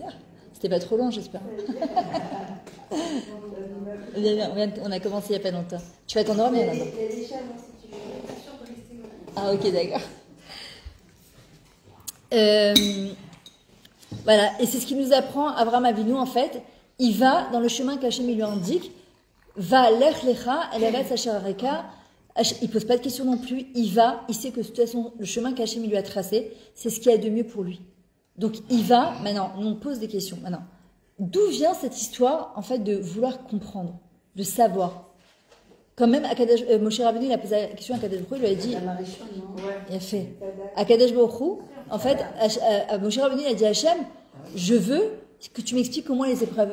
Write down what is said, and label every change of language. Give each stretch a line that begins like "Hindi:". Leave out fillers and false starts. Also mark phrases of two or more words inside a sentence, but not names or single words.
French: C'était pas trop long, j'espère. On a commencé il n'y a pas longtemps. Tu vas t'endormir là-bas? Ah ok, d'accord. Voilà, et c'est ce qui nous apprend Avraham Avinu en fait. Il va dans le chemin qu'Hachem lui indique.
Hebrew: לך לך אל הארץ אשר אראך
French: Il pose pas de questions non plus. Il va, il sait que de toute façon, le chemin qu'Hachem lui a tracé, c'est ce qu'il y a de mieux pour lui. Donc il va, maintenant, on pose des questions. Maintenant, d'où vient cette histoire, en fait, de vouloir comprendre, de savoir? Quand même, Moshe Rabbeinu, il a posé la question à Kadesh Baruch Hu, il lui a dit, il a fait, à Kadesh Baruch Hu, en fait, Moshe Rabbeinu, il a dit à Hachem, je veux que tu m'expliques comment les épreuves.